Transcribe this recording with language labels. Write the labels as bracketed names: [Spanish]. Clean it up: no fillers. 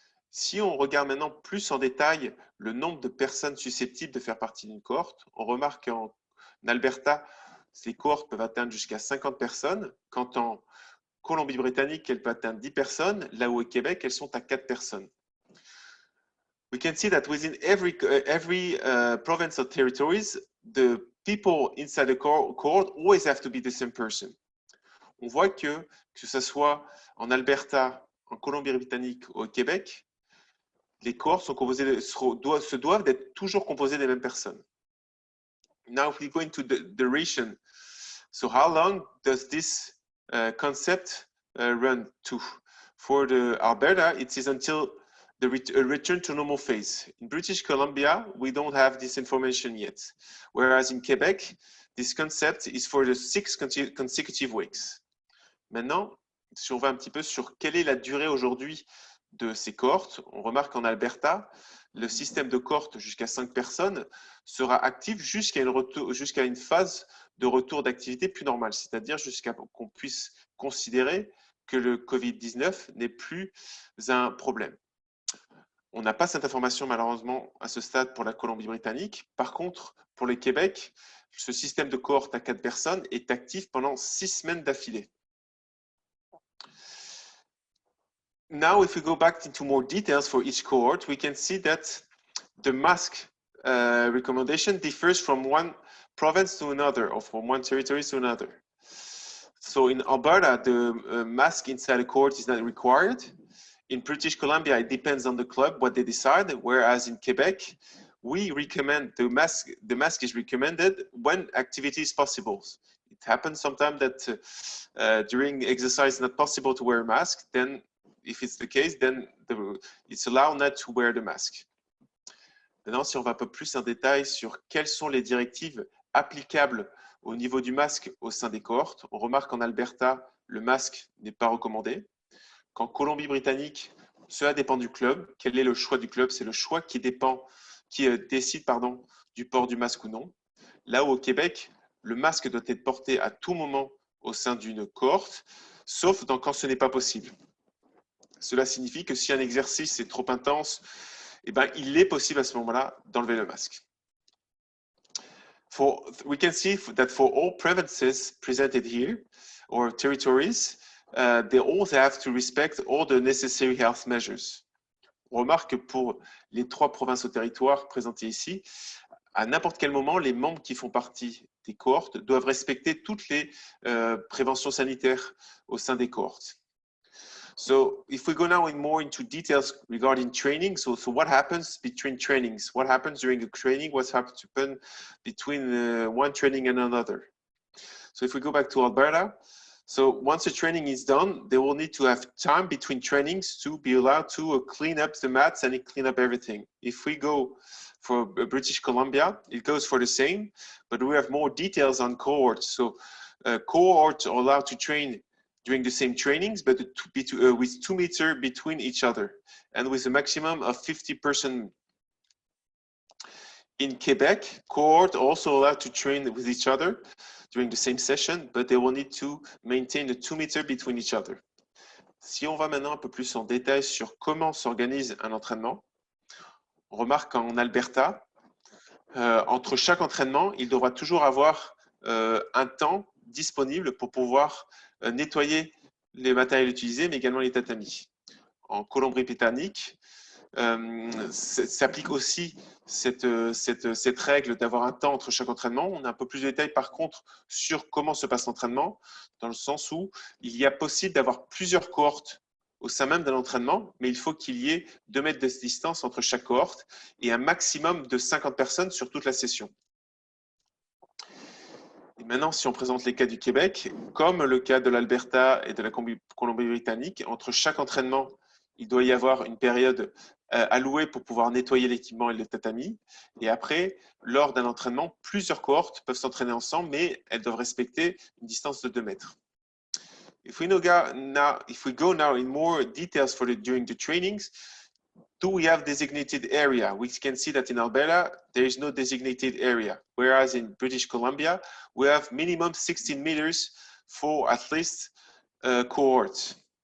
[French] Si on regarde maintenant plus en détail le nombre de personnes susceptibles de faire partie d'une cohorte, on remarque qu'en Alberta, ces cohortes peuvent atteindre jusqu'à 50 personnes, quand en Colombie-Britannique, elles peuvent atteindre 10 personnes, là où au Québec, elles sont à 4 personnes. [English] We can see that within every province or territories, the people inside the cohort always have to be the same person. [French] On voit que ce soit en Alberta, en Colombie-Britannique ou au Québec, les cohortes se doivent d'être toujours composées des mêmes personnes. [English] Now, if we go into the duration, so how long does this concept run to? For the Alberta, it is until a return to normal phase. In British Columbia, we don't have this information yet. Whereas in Quebec, this concept is for the 6 consecutive weeks. [French] Maintenant, si on va un petit peu sur quelle est la durée aujourd'hui de ces cohortes, on remarque qu'en Alberta, le système de cohorte jusqu'à 5 personnes sera actif jusqu'à une phase de retour d'activité plus normale, c'est-à-dire jusqu'à qu'on puisse considérer que le Covid-19 n'est plus un problème. On n'a pas cette information malheureusement à ce stade pour la Colombie-Britannique. Par contre, pour le Québec, ce système de cohorte à 4 personnes est actif pendant 6 semaines d'affilée. [English] Now, if we go back into more details for each cohort, we can see that the mask recommendation differs from one province to another, or from one territory to another. So in Alberta, the mask inside a cohort is not required. In British Columbia, it depends on the club what they decide, whereas in Quebec, we recommend the mask is recommended when activity is possible. It happens sometimes that during exercise it's not possible to wear a mask. Then, if it's the case, then it's allowed not to wear the mask. [French] Maintenant, si on va un peu plus en détail sur quelles sont les directives applicables au niveau du masque au sein des cohortes, on remarque qu'en Alberta, le masque n'est pas recommandé. Qu'en Colombie-Britannique, cela dépend du club. Quel est le choix du club? C'est le choix qui décide du port du masque ou non. Là où au Québec, le masque doit être porté à tout moment au sein d'une cohorte, sauf quand ce n'est pas possible. Cela signifie que si un exercice est trop intense, eh ben, il est possible à ce moment-là d'enlever le masque. [English] We can see that for all provinces presented here, or territories, they all have to respect all the necessary health measures. [French] On remarque que pour les 3 provinces au territoire présentées ici, à n'importe quel moment, les membres qui font partie des cohortes doivent respecter toutes les préventions sanitaires au sein des cohortes. [English] So if we go now more into details regarding training, so what happens between trainings? What happens during a training? What happens between one training and another? So if we go back to Alberta, so once the training is done, they will need to have time between trainings to be allowed to clean up the mats and clean up everything. If we go for British Columbia, it goes for the same, but we have more details on cohorts. So cohorts are allowed to train during the same trainings, but with 2 meters between each other and with a maximum of 50 persons. In Quebec, cohorts are also allowed to train with each other during the same session, but they will need to maintain the 2 meters between each other. [French] Si on va maintenant un peu plus en détail sur comment s'organise un entraînement, on remarque qu'en Alberta, entre chaque entraînement, il devra toujours avoir un temps disponible pour pouvoir nettoyer les matériels utilisés, mais également les tatamis. En Colombie-Britannique, s'applique aussi cette règle d'avoir un temps entre chaque entraînement. On a un peu plus de détails par contre sur comment se passe l'entraînement, dans le sens où il y a possible d'avoir plusieurs cohortes au sein même d'un entraînement, mais il faut qu'il y ait 2 mètres de distance entre chaque cohorte et un maximum de 50 personnes sur toute la session. Et maintenant, si on présente les cas du Québec, comme le cas de l'Alberta et de la Colombie-Britannique, entre chaque entraînement, il doit y avoir une période allouée pour pouvoir nettoyer l'équipement et le tatami. Et après, lors d'un entraînement, plusieurs cohortes peuvent s'entraîner ensemble, mais elles doivent respecter une distance de 2 mètres. [English] If we go now in more details during the trainings, do we have designated area? We can see that in Alberta, there is no designated area. Whereas in British Columbia, we have minimum 16 meters for at least cohorts.